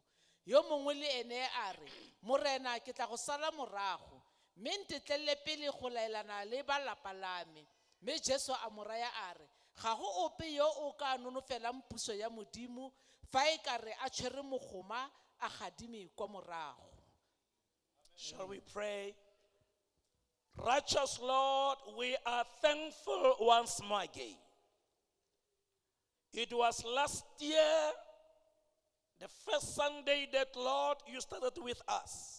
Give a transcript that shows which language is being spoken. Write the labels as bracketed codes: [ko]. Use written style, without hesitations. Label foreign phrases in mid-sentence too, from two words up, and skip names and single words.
[tn] Yo mongwe le ene a re, "Morena, ke tla go sala morago, mme ntetlelele pele go laelana le ba lapa la me." Mme Jesu a mo raya a re, "Ga go ope yo o ka nonofelang puso ya Modimo fa e ka re a tshwere mogoma a gadime kwa morago." [en] Shall we pray? Righteous Lord, we are thankful once more again. It was last year, the first Sunday that, Lord, you started with us.